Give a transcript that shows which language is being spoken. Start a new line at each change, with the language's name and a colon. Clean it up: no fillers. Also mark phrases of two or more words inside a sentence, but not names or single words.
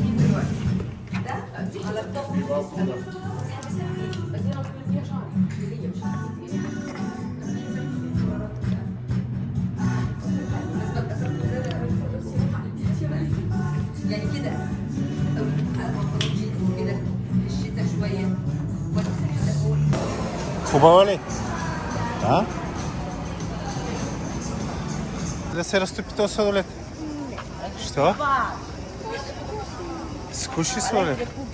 Arabic: يعني كده على مخرجين كده في الشتاء شويه
Bulgarian: Хубава ли? Да? Да се разтопи този сладолет? Що? Скуши сладолет.